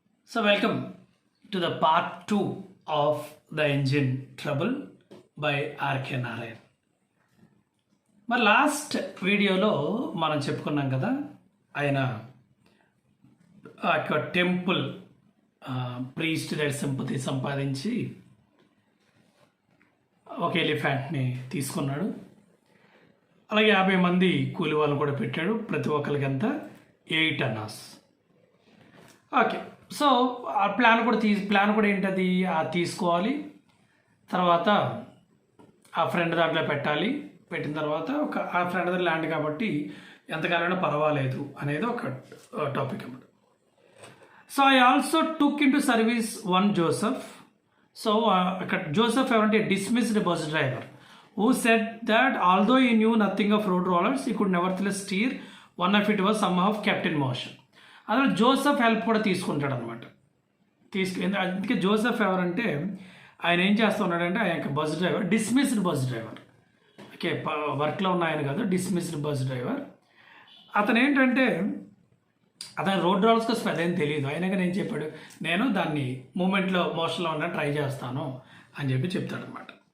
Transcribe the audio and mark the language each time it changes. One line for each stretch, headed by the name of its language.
English: So welcome to the part 2 of the engine trouble by R.K. Narayan.
Telugu: మరి last వీడియోలో మనం చెప్పుకున్నాం కదా, ఆయన ఒక టెంపుల్ ప్రీస్ట్ దగ్గర సింపతి సంపాదించి ఒక ఎలిఫెంట్ని తీసుకున్నాడు. అలాగే 50 మంది కూలి వాళ్ళు కూడా పెట్టాడు. ప్రతి ఒక్కరికి ఎంత 8 అనాస్. ఓకే, సో ఆ ప్లాన్ కూడా ఏంటది, తీసుకోవాలి, తర్వాత ఆ ఫ్రెండ్ దాంట్లో పెట్టాలి, పెట్టిన తర్వాత ఆ ఫ్రెండ్ దగ్గర ల్యాండ్ కాబట్టి ఎంతకాలైనా పర్వాలేదు అనేది ఒక టాపిక్ అన్నమాట.
English: So I also took into service one Joseph. So
Telugu: అక్కడ జోసెఫ్ ఎవరంటే
English: Dismissed bus driver who said that although he knew nothing of road rollers, he could nevertheless steer one of it was somehow kept in motion.
Telugu: అదే Joseph help కూడా తీసుకుంటాడు అనమాట. అందుకే Joseph ఎవరంటే ఆయన ఏం చేస్తూ ఉన్నాడంటే ఆయన bus driver, dismissed bus driver. Okay, వర్క్లో ఉన్న ఆయన కాదు, డిస్మిస్డ్ బస్ డ్రైవర్. అతను ఏంటంటే అతను రోడ్ రోలర్స్ కోసం అదేం తెలియదు. అయినా నేను చెప్పాడు, నేను దాన్ని మూమెంట్లో మోషన్లో ఉన్న ట్రై చేస్తాను అని చెప్తాడు అనమాట.